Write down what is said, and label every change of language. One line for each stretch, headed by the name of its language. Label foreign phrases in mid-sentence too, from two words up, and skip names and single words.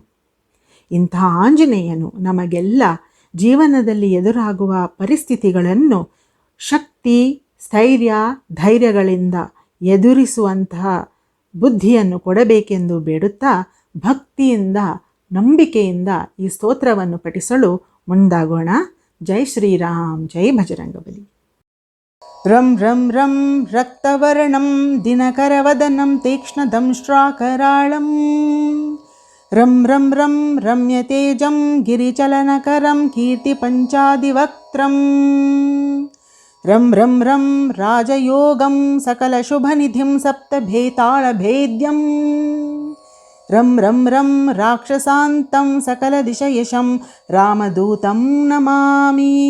Kannada: ಇಂಥ ಆಂಜನೇಯನು ನಮಗೆಲ್ಲ ಜೀವನದಲ್ಲಿ ಎದುರಾಗುವ ಪರಿಸ್ಥಿತಿಗಳನ್ನು ಶಕ್ತಿ, ಸ್ಥೈರ್ಯ, ಧೈರ್ಯಗಳಿಂದ ಎದುರಿಸುವಂತಹ ಬುದ್ಧಿಯನ್ನು ಕೊಡಬೇಕೆಂದು ಬೇಡುತ್ತಾ ಭಕ್ತಿಯಿಂದ, ನಂಬಿಕೆಯಿಂದ ಈ ಸ್ತೋತ್ರವನ್ನು ಪಠಿಸಲು ಮುಂದಾಗೋಣ.
Hindi: ಜೈ ಶ್ರೀರಾಮ್, ಜೈ ಬಜರಂಗಬಲಿ.
Sanskrit: ರಂ ರಂ ರಂ ರಕ್ತವರ್ಣಂ ದಿನಕರವದನಂ ತೀಕ್ಷ್ಣದಂಷ್ಟ್ರಾಕರಾಳಂ ರಂ ರಂ ರಂ ರಮ್ಯತೇಜಂ ಗಿರಿಚಲನಕರಂ ಕೀರ್ತಿಪಂಚಾದಿವಕ್ತ್ರಂ ರಂ ರಂ ರಂ ರಾಜಯೋಗಂ ಸಕಲಶುಭನಿಧಿಂ ಸಪ್ತಭೇತಾಳಭೇದ್ಯಂ ರಂ ರಂ ರಂ ರಾಕ್ಷಸಾಂತಂ ಸಕಲದಿಶಯಶಂ ರಾಮದೂತಂ ನಮಾಮಿ.